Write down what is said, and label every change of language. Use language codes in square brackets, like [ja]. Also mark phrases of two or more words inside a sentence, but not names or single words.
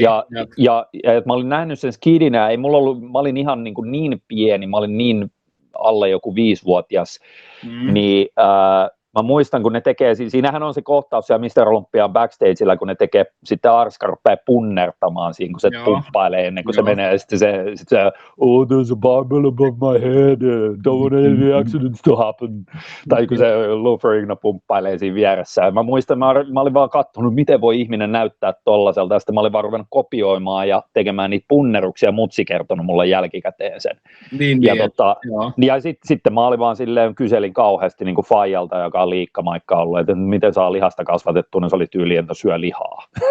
[fi] ja mä olin nähnyt sen skidinä, mä olin ihan niin pieni, mä olin niin alle joku 5-vuotias, niin mä muistan, kun ne tekee, siinähän on se kohtaus siellä Mr. Olympian backstageillä, kun ne tekee, sitten Arska rupeaa punnertamaan siinä, kun se pumppailee ennen kuin se menee, ja sitten se [en] oh, there's a barbell above my head, don't want any accidents to happen, [fi] tai kun se Lou Ferrigno pumppailee siinä vieressä. Ja mä muistan, mä olin vaan katsonut, miten voi ihminen näyttää tollaiselta, ja sitten mä olin vaan ruvennut kopioimaan ja tekemään niitä punneruksia, mutsi kertonut mulle jälkikäteen sen. Ja sitten mä olin vaan silleen, kyselin kauheasti niin kuin faijalta, joka on liikkamaikka ollut, että miten saa lihasta kasvatettua, niin se oli tyyli, että syö lihaa.